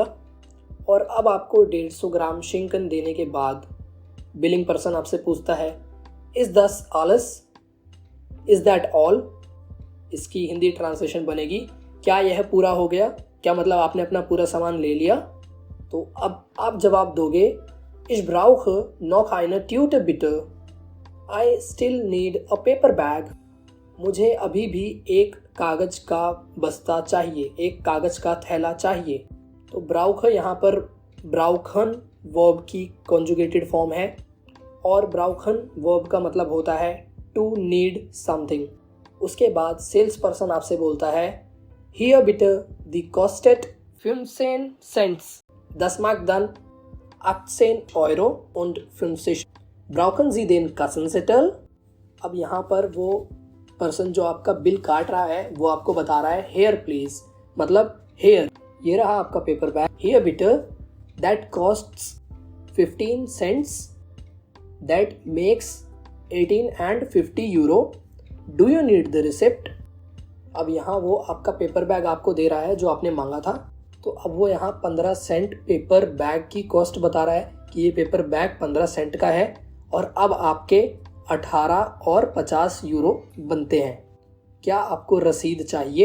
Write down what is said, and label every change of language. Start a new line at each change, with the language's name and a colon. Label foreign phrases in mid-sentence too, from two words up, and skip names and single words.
Hindi: और अब आपको 150 ग्राम शिंकन देने के बाद
English: billing person
Hindi: आपसे पूछता है
German: ist das alles,
English: is that all.
Hindi: इसकी
English: Hindi translation
Hindi: बनेगी क्या यह पूरा हो गया, क्या मतलब आपने अपना पूरा सामान ले लिया। तो अब आप जवाब दोगे
German: Ich brauche noch eine Tüte bitte.
English: I still need a paper bag.
Hindi: मुझे अभी भी एक कागज का बस्ता चाहिए, एक कागज का थैला चाहिए। तो ब्राउख यहाँ पर ब्राउखन वर्ब की
English: conjugated form
Hindi: है, और ब्राउखन वर्ब का मतलब होता है
English: to need something.
Hindi: उसके बाद
English: sales person
Hindi: आपसे बोलता है
German: Hier bitte die kostet 15 Cent. Das mag dann 18 Euro und 50. Brauchen Sie den Kassenzettel?
Hindi: अब यहाँ पर वो पर्सन जो आपका बिल काट रहा है वो आपको बता रहा है
English: Here please,
Hindi: मतलब Here, ये रहा आपका
English: paper bag. Here bitte, that costs 15 cents. That makes 18 and 50 euro. Do you need the receipt?
Hindi: अब यहाँ वो आपका
English: paper bag
Hindi: आपको दे रहा है जो आपने मांगा था। तो अब वो यहाँ 15
English: cent paper bag
Hindi: की कॉस्ट बता रहा है कि ये
English: paper bag
Hindi: 15 सेंट का है, और अब आपके 18 और 50 यूरो बनते हैं। क्या आपको रसीद चाहिए?